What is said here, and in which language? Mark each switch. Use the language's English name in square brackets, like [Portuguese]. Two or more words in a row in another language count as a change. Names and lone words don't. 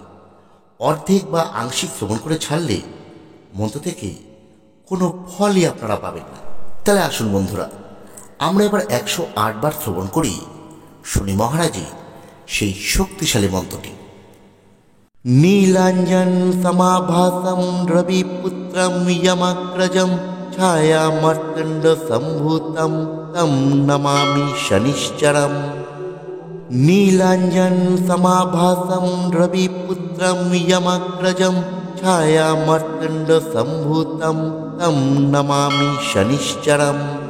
[Bangla] অর্ধেক বা আংশিক শ্রবণ করে ছাড়লে মন্ত্র থেকে কোনো ফলই আপনারা পাবেন না। তাহলে আসুন বন্ধুরা, আমরা এবার 108 বার শ্রবণ করি শনি মহারাজের সেই শক্তিশালী মন্ত্রটি। [Sanskrit] নীলাঞ্জন সমাভাসম রবিপুত্রম যমাগ্রজম ছায়া মার্তণ্ড সম্ভূতম তম নমামি শনিশ্চরম। নীলাঞ্জন সমাভাসম রবিপুত্রম যমাগ্রজম ছায়া মার্তণ্ড সম্ভূতম তম নমামি শনিশ্চরম।